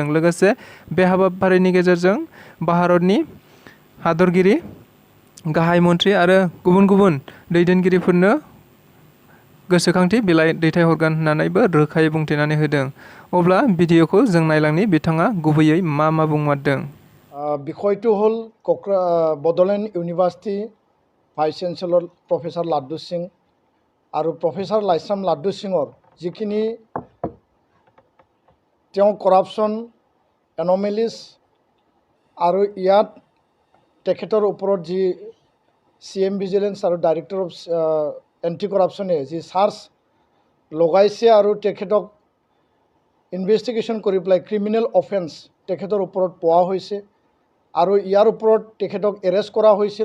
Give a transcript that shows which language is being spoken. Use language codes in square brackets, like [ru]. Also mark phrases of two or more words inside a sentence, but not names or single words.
[brx] लोगोसे बे हाबाफारिनि गेजेरजों भारतनि हादरगिरि गाहाय मन्थ्रि आरो गुबुन गुबुन दैदेनगिरिफोरनो गोसोखांथि बिलाइ दैथायहरगोन होननानैबो रोखायै बुंथिनानै होदों। अब्ला भिडिअखौ जों नायलांनि बिथाङा गुबैयै मा बुंमारदों। [as] বিষয়টো হ'ল বডোলেণ্ড ইউনিভাৰ্চিটি [en] vice chancellor professor [as] লাডু সিং আৰু প্ৰফেচাৰ লাইছৰাম লাডু সিঙৰ যিখিনি তেওঁ [en] corruption anomalies [as] আৰু ইয়াত তেখেতৰ ওপৰত যি [en] CM vigilance [as] আৰু [en] director of anti corruption [as] যি চাৰ্জ লগাইছে আৰু তেখেতক ইনভেষ্টিগেশ্যন কৰি পেলাই [en] criminal offence [as] তেখেতৰ ওপৰত পোৱা হৈছে আৰু ইয়াৰ ওপৰত তেখেতক এৰেষ্ট কৰা হৈছিল।